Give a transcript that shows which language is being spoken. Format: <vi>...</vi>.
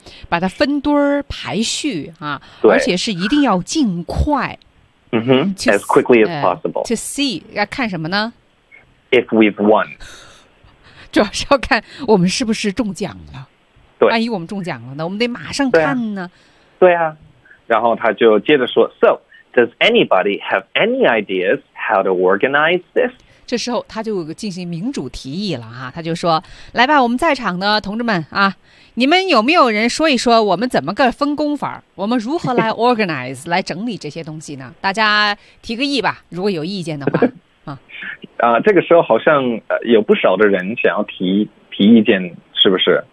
<zh>把它分堆排序啊，而且是一定要尽快。</zh> <en>As quickly as possible. To see,</en> <zh>要看什么呢？</zh> <en>If we've won.</en> <zh>主要是要看我们是不是中奖了。对。万一我们中奖了呢？我们得马上看呢。对啊。然后他就接着说</zh> <en>,So, does anybody have any ideas how to organize this?</en> <zh>这时候他就进行民主提议了啊，他就说来吧，我们在场的同志们啊，你们有没有人说一说我们怎么个分工法，我们如何来 organize 来整理这些东西呢？大家提个议吧，如果有意见的话啊。啊，这个时候好像有不少的人想要提意见，是不是？</zh>